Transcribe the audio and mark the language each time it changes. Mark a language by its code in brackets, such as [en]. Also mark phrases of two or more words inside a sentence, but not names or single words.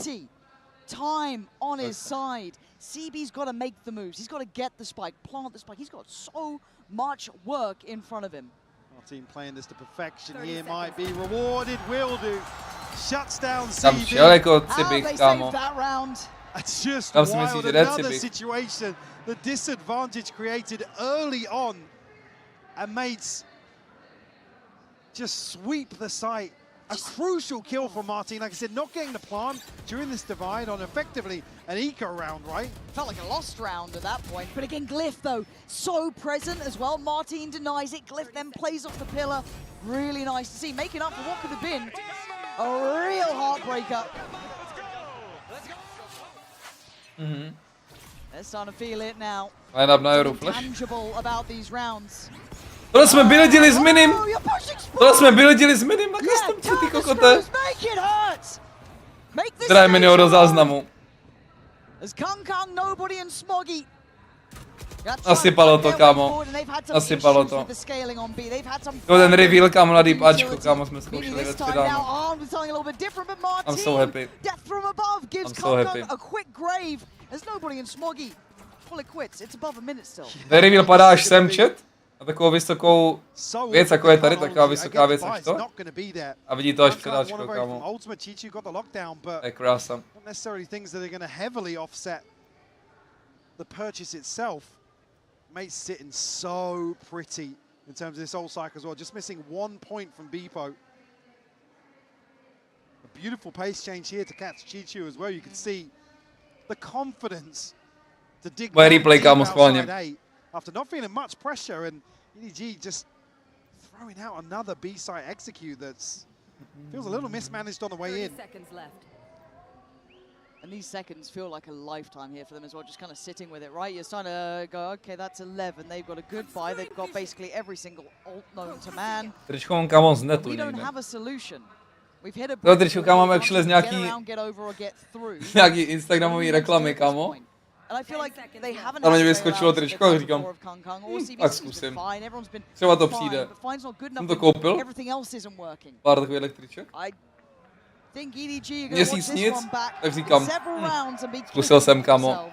[en] Time on his side. CB's got to make the moves. He's got to get the spike, plant the spike. He's got so much work in front of him. Martin playing this to perfection here might be rewarded. Will do. Shuts down [cs] Tam [en] CB. [cs] šel jako Cibik, kámo. [en] It's just [cs] Tam si [en] wild. [cs] myslíš, že jde [en] Another [cs] Cibik. [en] situation. The disadvantage created early on. And mates just sweep the site. A crucial kill from Martin. Like I said, not getting the plant during this divide on effectively an eco round, right? Felt like a lost round at that point. But again, Glyph, though, so present as well. Martin denies it. Glyph then plays off the pillar. Really nice to see. Making up for what could have been a real heartbreaker. They're starting to feel it now. Tangible about these rounds. [cs] Tohle jsme buildili s minim. Tohle jsme buildili s minim na customce, ty kokote. Zdravím minio do záznamu. Nasypalo to, kámo. Nasypalo to. To ten reveal, kámo, na deep Ačko, kámo, jsme zkoušeli ve 3 ráno. [en] I'm so happy. I'm so happy. [cs] Ten reveal padá až sem, chat? Na takovou vysokou věc, jako je tady, taková vysoká věc až to. A vidí to až předáčko, kámo. To je krása. [en] The purchase itself makes sitting so pretty in terms of this old cycle as well. Just missing 1 point from Beepo. A beautiful pace change here to catch Chichu as well. You can see the confidence to dig replay, [cs] kámo, schválně. [en] After not feeling much pressure, and EDG just throwing out another B-side execute that's feels a little mismanaged on the way in. And these seconds feel like a lifetime here for them as well, just kind of sitting with it, right? You're starting to go, okay, that's 11. They've got a good buy. They've got basically every single ult known to man. [cs] Tričko, kámo, z netu [en] We don't [cs] někde. [en] have a solution. We've hit a [cs] To tričko, kámo, máme všeli z nějaký instagramový reklamy, kámo. A na mě vyskočilo tričko a říkám, tak zkusím. Třeba to přijde. Jsem to koupil. Pár takových električek. Měsíc nic, tak říkám, zkusil jsem, kámo.